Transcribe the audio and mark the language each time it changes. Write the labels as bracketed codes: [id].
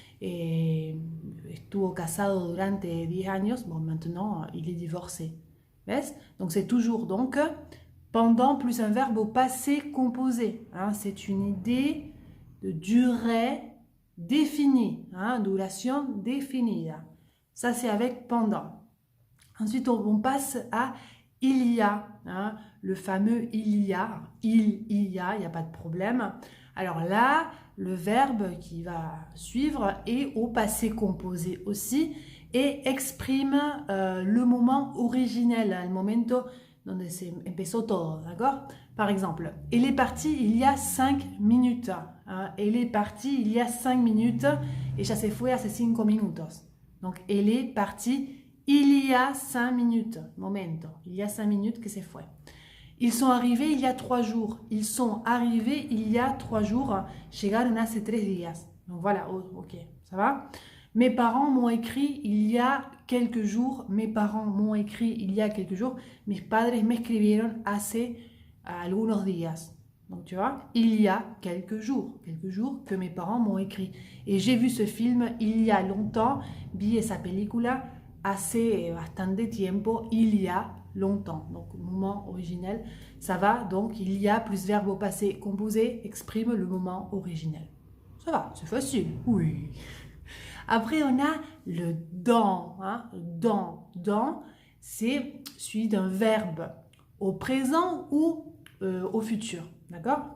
[es] Et estuvo casado durante 10 años. [fr] Bon, maintenant, il est divorcé. Donc c'est toujours donc pendant plus un verbe au passé composé. Hein, c'est une idée de durée définie, hein, [es] duration definida. [fr] Ça c'est avec pendant. Ensuite on passe à il y a, hein, le fameux il y a, il y a, il n'y a pas de problème. Alors là, le verbe qui va suivre est au passé composé aussi et exprime le moment originel, le [es] momento donde se empezó todo, [fr] d'accord? Par exemple, elle est partie il y a 5 minutes. Hein, elle est partie il y a 5 minutes. [es] Ella se fue hace 5 minutos. [fr] Donc, elle est partie il y a 5 minutes. Momento. Il y a 5 minutes [es] que se fue. [fr] Ils sont arrivés il y a 3 jours. Ils sont arrivés il y a 3 jours. [es] Llegaron hace 3 días. [fr] Donc voilà, ok, ça va? Mes parents m'ont écrit il y a quelques jours. Mes parents m'ont écrit il y a quelques jours. [es] Mis padres me escribieron hace algunos días. [fr] Donc tu vois, il y a quelques jours que mes parents m'ont écrit. Et j'ai vu ce film il y a longtemps. [es] Vi esa película hace bastante tiempo, [fr] il y a longtemps. Donc moment originel, ça va. Donc il y a plus verbe au passé composé exprime le moment originel. Ça va, c'est facile. Oui. Après, on a le dans. Hein. Dans, c'est suivi d'un verbe au présent ou au futur. D'accord?